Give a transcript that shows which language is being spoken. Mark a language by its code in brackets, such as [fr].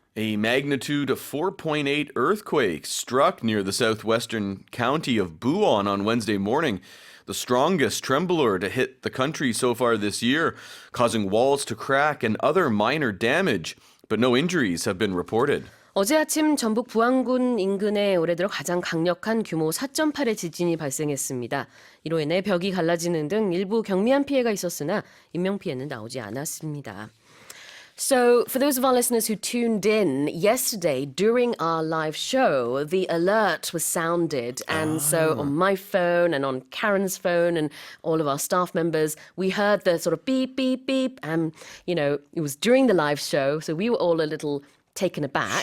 [en] A magnitude of 4.8 earthquake struck near the southwestern county of Buan on Wednesday morning, the strongest tremblor to hit the country so far this year, causing walls to crack and other minor damage, but no injuries have been reported. [ko] 어제 아침 전북 부안군 인근에 올해 들어 가장 강력한 규모 4.8의 지진이 발생했습니다. 이로 인해 벽이 갈라지는 등 일부 경미한 피해가 있었으나 인명피해는 나오지 않았습니다. [en] So, for those of our listeners who tuned in yesterday during our live show, the alert was sounded. And so on my phone and on Karen's phone and all of our staff members, we heard the sort of beep, beep, beep. And, it was during the live show, so we were all a little taken aback.